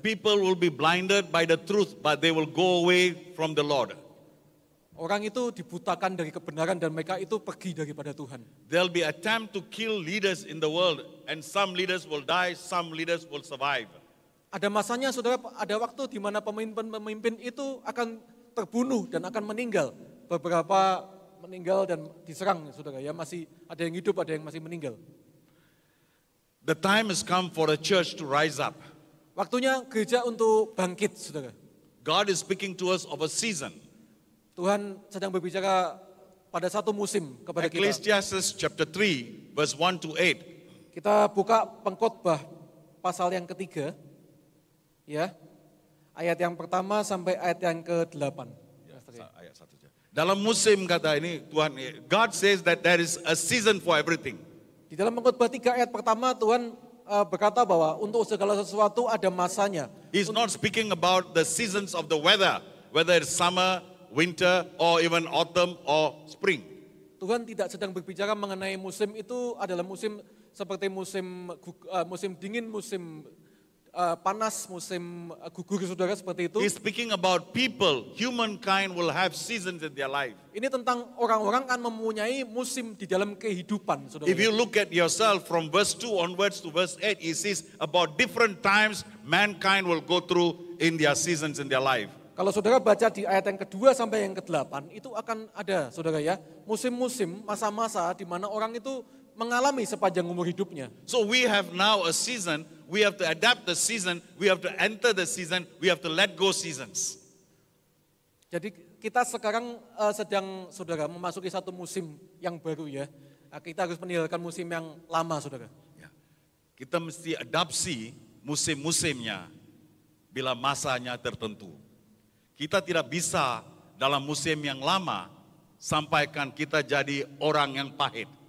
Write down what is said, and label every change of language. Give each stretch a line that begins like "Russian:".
English: People will be blinded by the truth, but they will go away from the Lord.
Indonesian: Orang itu dibutakan dari kebenaran dan mereka itu pergi daripada Tuhan.
English: There'll be attempt to kill leaders in the world, and some leaders will die, some leaders will survive.
Indonesian: Ada masanya, saudara, ada waktu di mana pemimpin itu akan terbunuh dan akan meninggal. Beberapa meninggal dan diserang, saudara ya. Masih ada yang hidup, ada yang masih meninggal.
English: The time has come for the church to rise up.
Indonesian: Waktunya gereja untuk bangkit, saudara.
English: God is speaking to us of a season.
Indonesian: Tuhan sedang berbicara pada satu musim kepada kita.
English: Ecclesiastes chapter 3 verse 1 to 8.
Indonesian: Kita buka Pengkhotbah pasal yang ketiga, ya, ayat yang pertama sampai ayat yang ke-8. Ayat 1 saja. Dalam musim kata ini Tuhan,
English: God says that there is a season for everything.
Indonesian: Di dalam Pengkhotbah 3 ayat pertama Tuhan berkata bahwa untuk segala sesuatu ada masanya.
English: He's not speaking about the seasons of the weather, whether it's summer, winter, or even autumn or spring.
Indonesian: Tuhan tidak sedang berbicara mengenai musim itu adalah musim seperti musim dingin, musim panas, musim gugur, saudara, seperti itu.
English: He's speaking about people, humankind will have seasons in their life.
Indonesian: Ini tentang orang-orang akan mempunyai musim di dalam kehidupan, saudara.
English: If you look at yourself from verse 2 onwards to verse 8, it says about different times mankind will go through in their seasons in their life.
Indonesian: Kalau saudara baca di ayat yang kedua sampai yang ke-8, itu akan ada, saudara ya, musim-musim, masa-masa di mana orang itu mengalami sepanjang umur hidupnya.
English: So we have now a season, we have to adapt the season, we have to enter the season, we have to let go seasons.
Indonesian: Jadi kita sekarang sedang, saudara, memasuki satu musim yang baru ya. Kita harus meninggalkan musim yang lama, saudara. Ya. Kita mesti adapsi musim-musimnya bila masanya tertentu. Kita tidak bisa dalam musim yang lama sampaikan kita jadi orang yang pahit.